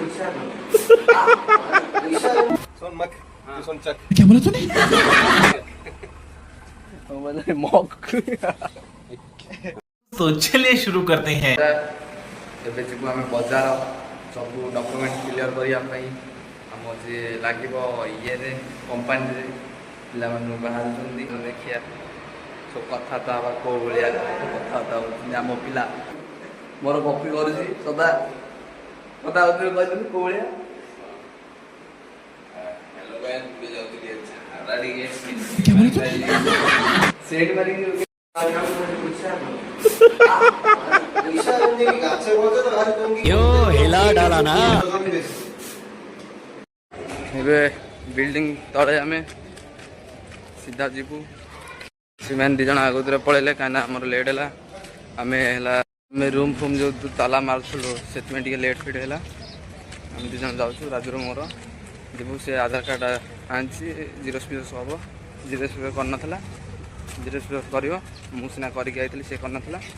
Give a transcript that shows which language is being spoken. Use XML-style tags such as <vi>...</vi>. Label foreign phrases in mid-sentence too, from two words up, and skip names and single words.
<hi>सोन मक सोन चक क्या बोला तूने? तो चलिए शुरू करते हैं।</hi> <or>ଏବେ ଯିବୁ ଆମେ ବଜାର ସବୁ</or> <en>document clear</en> <or>କରିବା ପାଇଁ ଆମ ଯିଏ ଲାଗିବ ଇଏରେ କମ୍ପାନୀରେ ପିଲାମାନଙ୍କୁ ବାହାରୁଛନ୍ତି ଦେଖିବା ସବୁ କଥାବାର୍ତ୍ତା ହେବା କେଉଁ ଭଳିଆ କଥାବାର୍ତ୍ତା ହେଉଛନ୍ତି ଆମ ପିଲା ମୋର କପି କରୁଛି ସଦା କଥା ହେଉଥିଲେ କହିଛନ୍ତି କେଉଁ ଭଳିଆ</or> <hi>क्या बोला तूने?</hi> <or>ସେଟ୍ ମାରିକି</or> <hi>यो हिला डाला ना।</hi> <or>ଏବେ ବିଲ୍ଡିଂ ତଳେ ଆମେ ସିଧା ଯିବୁ ସେମାନେ ଦୁଇ ଜଣ ଆଗରେ ପଳେଇଲେ କାହିଁକିନା ଆମର ଲେଟ୍ ହେଲା ଆମେ ରୁମ୍ ଫୁମ୍ ଯେଉଁ ତାଲା ମାରୁଥିଲୁ ସେଥିପାଇଁ ଟିକେ ଲେଟ୍ ଫିଟ୍ ହେଲା ଆମେ ଦୁଇ ଜଣ ଯାଉଛୁ ରାଜୁର ମୋର ଯିବୁ ସେ ଆଧାର କାର୍ଡ଼ ଆଣିଛି ଜିରୋକ୍ସ ଫିରୋକ୍ସ ହେବ ଜିରୋକ୍ସ ଫିରୋକ୍ସ କରିନଥିଲା ଜିରୋକ୍ସ ଫିରୋକ୍ସ କରିବ ମୁଁ ସିନା କରିକି ଯାଇଥିଲି ସେ କରିନଥିଲା</or>